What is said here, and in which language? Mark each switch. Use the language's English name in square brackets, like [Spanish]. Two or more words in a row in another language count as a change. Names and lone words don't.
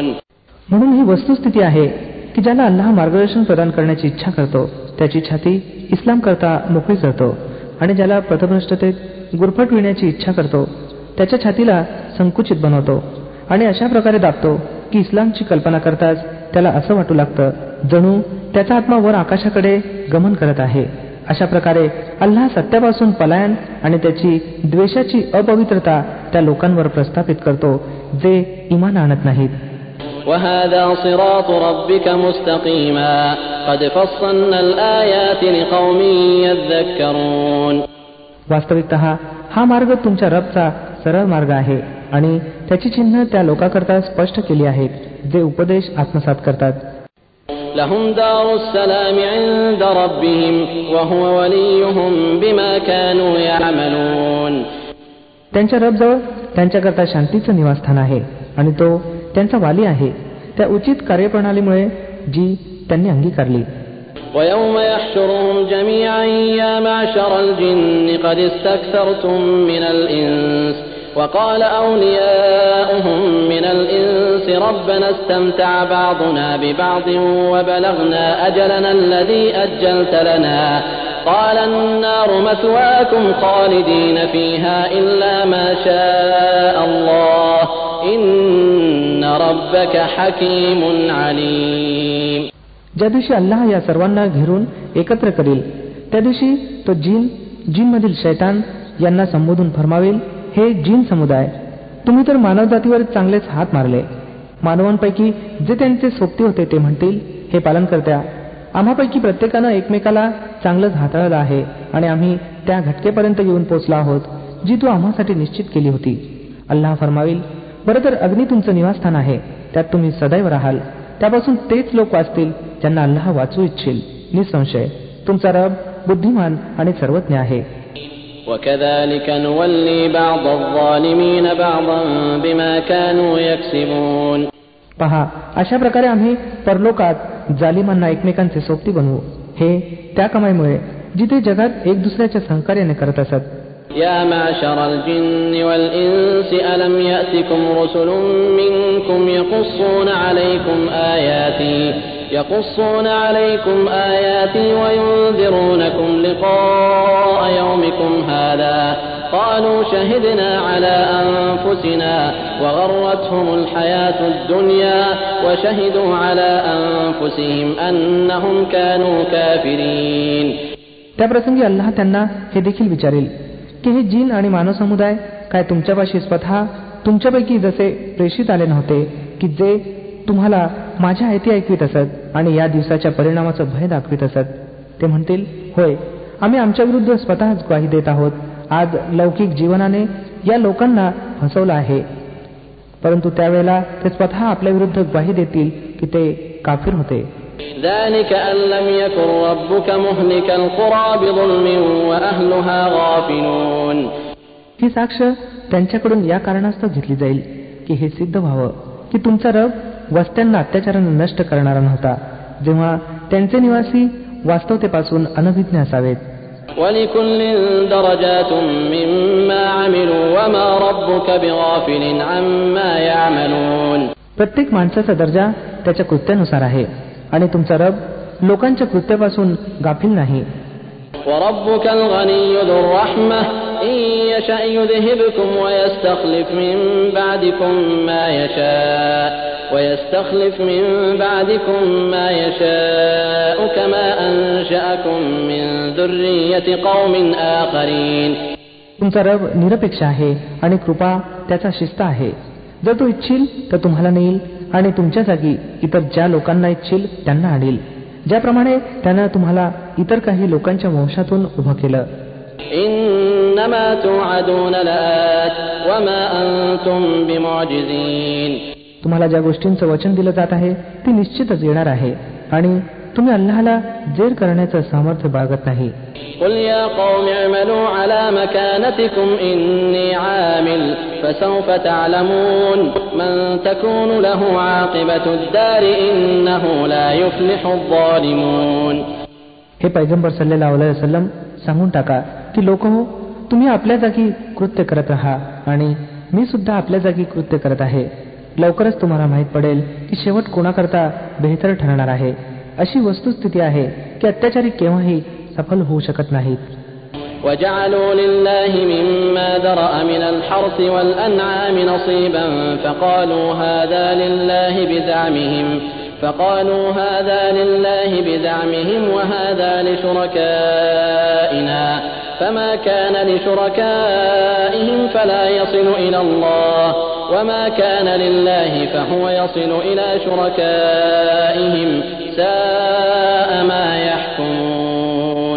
[Marathi] म्हणून ही वस्तुस्थिती आहे की ज्याला अल्लाह मार्गदर्शन प्रदान करण्याची इच्छा करतो त्याची छाती इस्लाम करता मोकळी करतो आणि ज्याला पथभ्रष्टतेत गुरफटविण्याची इच्छा करतो त्याच्या छातीला संकुचित बनवतो आणि अशा प्रकारे दाबतो की इस्लामची कल्पना करताच त्याला असं वाटू लागतं जणू त्याचा आत्मा वर आकाशाकडे गमन करत आहे. अशा प्रकारे अल्लाह सत्यापासून पलायन आणि त्याची द्वेषाची अपवित्रता त्या लोकांवर प्रस्थापित करतो जे ईमान आणत नाहीत. [Arabic] وَهَذَا صِرَاطُ رَبِّكَ مُسْتَقِيمًا قَدْ فَصَّلْنَا الْآيَاتِ لِقَوْمٍ يَذَّكَّرُونَ. [Marathi] वास्तविकतः हा मार्ग तुमच्या रबचा सरळ मार्ग आहे आणि त्याची चिन्ह त्या लोकांकरता स्पष्ट केली आहेत जे उपदेश आत्मसात करतात. [Arabic] لهم دار السلام عند ربهم وهو وليهم بما كانوا يعملون. [Marathi] त्यांच्या रबजवळ त्यांच्याकरता शांतीचं निवासस्थान आहे आणि तो त्यांचा वाली आहे त्या उचित कार्यप्रणालीमुळे जी त्यांनी अंगीकारली. [Arabic] ويوم يحشرهم جميعا يا معشر الجن قد استكثرتم من الإنس وقال أولياؤهم من الإنس ربنا استمتع بعضنا ببعض وبلغنا أجلنا الذي أجلت لنا قال النار مثواكم خالدين فيها إلا ما شاء الله إن ربك حكيم عليم. [Marathi] ज्या दिवशी अल्लाह या सर्वांना घेरून एकत्र करील त्या दिवशी तो जिनमधील शैतान यांना संबोधून फरमावेल हे जिन समुदाय तुम्ही तर मानवजातीवर चांगलेच हात मारले. मानवांपैकी जे त्यांचे सोबती होते ते म्हणतील हे पालनकर्त्या आम्हापैकी प्रत्येकानं एकमेकाला चांगलंच हाताळलं आहे आणि आम्ही त्या घटकेपर्यंत येऊन पोचलो आहोत जी तू आम्हासाठी निश्चित केली होती. अल्लाह फरमावेल बरं तर अग्नी तुमचं निवासस्थान आहे त्यात तुम्ही सदैव राहाल. त्यापासून तेच लोक वाचतील ज्यांना अल्लाह वाचू इच्छिल. निसंशय तुमचा रब बुद्धिमान आणि सर्वज्ञ आहे. [Arabic] وكذلك نولي بعض الظالمين بعضا بما كانوا يكسبون. [Marathi] पहा, अशा प्रकारे आम्ही परलोकात जालिमांना एकमेकांचे सोबती बनवू, हे त्या कमाईमुळे जिथे जगात एक दुसऱ्याच्या सहकार्याने करत असत. [Arabic] يا معشر الجن والإنس ألم يأتكم رسل منكم يقصون عليكم آياتي وينذرونكم لقاء يومكم هذا قالوا شهدنا على أنفسنا وغرتهم الحياة الدنيا وشهدوا على أنفسهم أنهم كانوا كافرين. [Marathi] त्याप्रसंगी अल्लाह त्यांना हे देखील विचारेल की हे जिन आणि मानव समुदाय काय तुमच्यापाशी स्वतः तुमच्यापैकी जसे प्रेषित आले नव्हते की जे तुम्हाला माझ्या आयती ऐकवीत असत आणि या दिवसाच्या परिणामाचं भय दाखवित असत. ते म्हणतील, होय, आम्ही आमच्या विरुद्ध स्वतःच ग्वाही देत आहोत. आज लौकिक जीवनाने या लोकांना फसवलं आहे, परंतु त्यावेळेला ते स्वतः आपल्या विरुद्ध ग्वाही देतील की ते काफिर होते. [Arabic] ذلك أن لم يكن ربك مهلك القرى بظلم وأهلها غافلون. [Marathi] ही साक्ष त्यांच्याकडून या कारणास्तव घेतली जाईल की हे सिद्ध व्हावं की तुमचा रब वस्त्यांना अत्याचाराने नष्ट करणारा नव्हता, जेव्हा त्यांचे निवासी वास्तवतेपासून अनभिज्ञ असावेत. [Arabic] وَلِكُلٍّ دَرَجَاتٌ مِّمَّا عَمِلُوا وَمَا رَبُّكَ بِغَافِلٍ عَمَّا يَعْمَلُونَ. [Marathi] प्रत्येक माणसाचा दर्जा त्याच्या कृत्यानुसार आहे आणि तुमचा रब लोकांच्या कृत्यापासून गाफील नाही. [Arabic] وَرَبُّكَ الْغَنِيُّ ذُو الرَّحْمَةِ إِن يَشَأْ يُذْهِبْكُمْ وَيَسْتَخْلِفْ مِن بَعْدِكُم مَّا يَشَاءُ كَمَا أَنشَأَكُم مِّن ذُرِّيَّةِ قَوْمٍ آخَرِينَ. [Marathi] तुमचा रब निरपेक्ष आहे आणि कृपा त्याचा शिस्त आहे. जर तो इच्छील तर तुम्हाला नेईल आणि तुमच्या जागी इतर ज्या लोकांना इच्छील त्यांना आणील, ज्याप्रमाणे त्यानं तुम्हाला इतर काही लोकांच्या वंशातून उभं केलं. [Arabic] إنما توعدون لآت وما أنتم بمعجزين. [Marathi] तुम्हाला ज्या गोष्टींचं वचन दिलं जात आहे ती निश्चितच येणार आहे आणि तुम्ही अल्लाहला जेर करण्याचं सामर्थ्य बाळगत नाही. [Arabic] قل يا قوم اعملوا على مكانتكم إني عامل فسوف تعلمون من تكون له عاقبة الدار إنه لا يفلح الظالمون. [Marathi] हे पैगंबर [Arabic] صلى الله عليه وسلم [Marathi] सांगून टाका की लोकहो, तुम्ही आपल्या जागी कृत्य करत राहा आणि मी सुद्धा आपल्या जागी कृत्य करत आहे. लवकरच तुम्हाला माहीत पडेल की शेवट कोणाकरता बेहतर ठरणार आहे. अशी वस्तुस्थिती आहे की अत्याचारी केव्हाही सफल होऊ शकत नाहीत. [Arabic] وَجَعَلُوا لِلَّهِ مِمَّا ذَرَأَ مِنَ الْحَرْثِ وَالْأَنْعَامِ نَصِيبًا فَقَالُوا هَذَا لِلَّهِ بِزَعْمِهِمْ وَهَذَا لِشُرَكَائِنَا فَمَا كَانَ لِشُرَكَائِهِمْ فَلَا يَصِلُ إِلَى اللَّهِ وَمَا كَانَ لِلَّهِ فَهُوَ يَصِلُ إِلَى شُرَكَائِهِمْ سَاءَ مَا يَحْكُمُونَ.